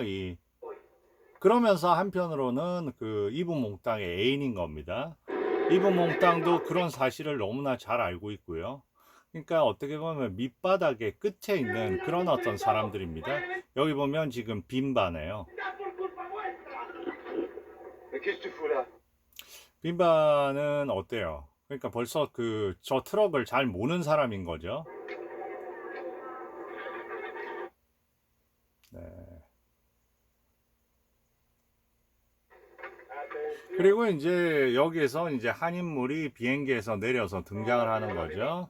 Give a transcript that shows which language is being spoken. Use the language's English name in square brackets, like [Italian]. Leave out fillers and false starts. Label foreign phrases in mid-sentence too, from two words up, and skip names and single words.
[Korean] 그러면서 한편으로는 그 이브 몽땅의 애인인 겁니다. 이브 몽땅도 그런 사실을 너무나 잘 알고 있고요. 그러니까 어떻게 보면 밑바닥의 끝에 있는 그런 어떤 사람들입니다. 여기 보면 지금 빈바네요. [French] Mais qu'est-ce que tu fous là? [Korean] 빈바는 어때요? 그러니까 벌써 저 트럭을 잘 모는 사람인 거죠. 네. 그리고 이제 여기에서 이제 한 인물이 비행기에서 내려서 등장을 하는 거죠.